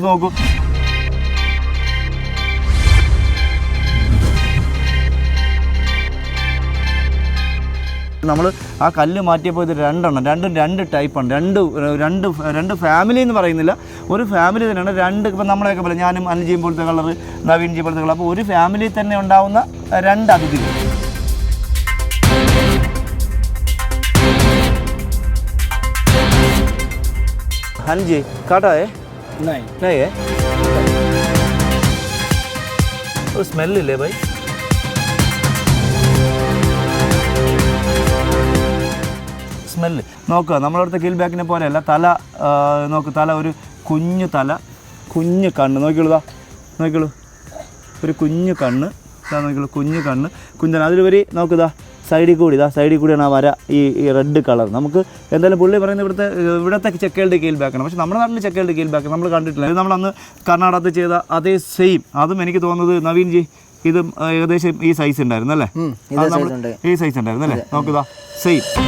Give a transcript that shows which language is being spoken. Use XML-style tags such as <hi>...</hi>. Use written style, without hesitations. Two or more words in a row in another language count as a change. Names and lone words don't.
<ml>നോക്കൂ, നമ്മൾ ആ കല്ല് മാറ്റിയപ്പോൾ ഇത് രണ്ടും രണ്ട് ടൈപ്പാണ്. രണ്ട് ഫാമിലി എന്ന് പറയുന്നില്ല, ഒരു ഫാമിലി തന്നെയാണ്. ഇപ്പം നമ്മളെയൊക്കെ പോലെ ഞാനും അനിൽജിയും പോലത്തെ കളർ, നവീൻജി പോലത്തെ കളർ. അപ്പോൾ ഒരു ഫാമിലി തന്നെ ഉണ്ടാവുന്ന രണ്ട് അതിഥികൾ.</ml> <hi>हाँ जी काटा है नहीं नहीं है तो स्मेल ले भाई</hi> <ml>സ്മെല്ല് നോക്കുക നമ്മളവിടുത്തെ കീൽ ബാക്കിനെ പോലെയല്ല തല നോക്ക് തല ഒരു കുഞ്ഞു തല കുഞ്ഞു കണ്ണ് നോക്കിയുള്ളൂ ഒരു കുഞ്ഞു കണ്ണ് ഇതാ നോക്കിയുള്ളൂ കുഞ്ഞു കണ്ണ് കുഞ്ഞൻ അതിലുപരി നോക്കുതാ സൈഡിൽ കൂടിയാണ് ആ വര ഈ റെഡ് കളർ നമുക്ക് എന്തായാലും പുള്ളി പറയുന്നത് ഇവിടുത്തെ ചെക്കകളുടെ കീൽ ബാക്കാണ് പക്ഷേ നമ്മുടെ നാട്ടിൽ ചെക്കകളുടെ കീൽ ബാക്ക് നമ്മൾ കണ്ടിട്ടില്ല ഇത് നമ്മളന്ന് കർണാടകത്തിൽ ചെയ്ത അതേ സെയിം അതും എനിക്ക് തോന്നുന്നത് നവീൻ ജി ഇത് ഏകദേശം ഈ സൈസ് ഉണ്ടായിരുന്നു അല്ലേ ഈ സൈസ് ഉണ്ടായിരുന്നു അല്ലേ നോക്കുതാ സെയിം</ml>